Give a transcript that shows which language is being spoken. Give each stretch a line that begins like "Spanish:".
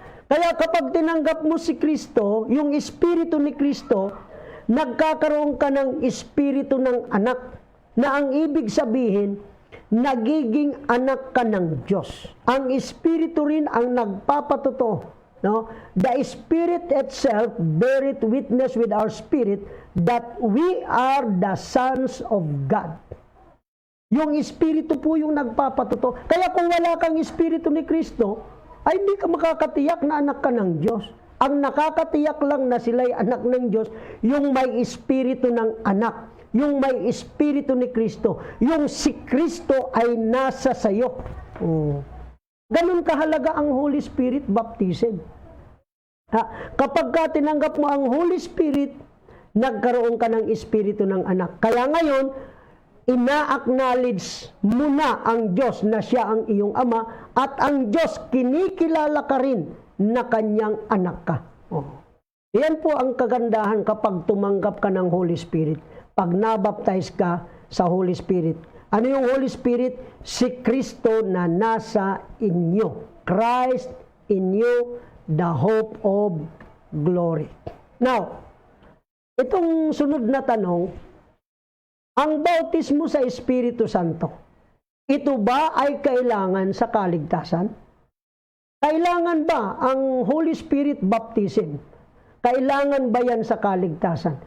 Filipino: Kaya kapag tinanggap mo si Kristo, yung Espiritu ni Kristo, nagkakaroon ka ng Espiritu ng anak, na ang ibig sabihin, nagiging anak ka ng Diyos. Ang Espiritu rin ang nagpapatotoo. No?
English: The Spirit itself beareth witness with our spirit that we are the sons of God.
Filipino: Yung Espiritu po yung nagpapatuto. Kaya kung wala kang Espiritu ni Kristo, ay hindi ka makakatiyak na anak ka ng Diyos. Ang nakakatiyak lang na sila'y anak ng Diyos, yung may Espiritu ng anak, yung may Espiritu ni Kristo, yung si Kristo ay nasa sayo. Ganun kahalaga ang Holy Spirit baptism. Kapag ka tinanggap mo ang Holy Spirit, nagkaroon ka ng Espiritu ng anak. Kaya ngayon, ina-acknowledge mo na ang Diyos na siya ang iyong ama at ang Diyos kinikilala ka rin na kanyang anak ka. Yan po ang kagandahan kapag tumanggap ka ng Holy Spirit. Pag nabaptize ka sa Holy Spirit. Ano yung Holy Spirit? Si Kristo na nasa inyo.
English: Christ in you, the hope of glory.
Filipino: Now, itong sunod na tanong, ang bautismo sa Espiritu Santo, ito ba ay kailangan sa kaligtasan? Kailangan ba ang Holy Spirit baptism? Kailangan ba yan sa kaligtasan?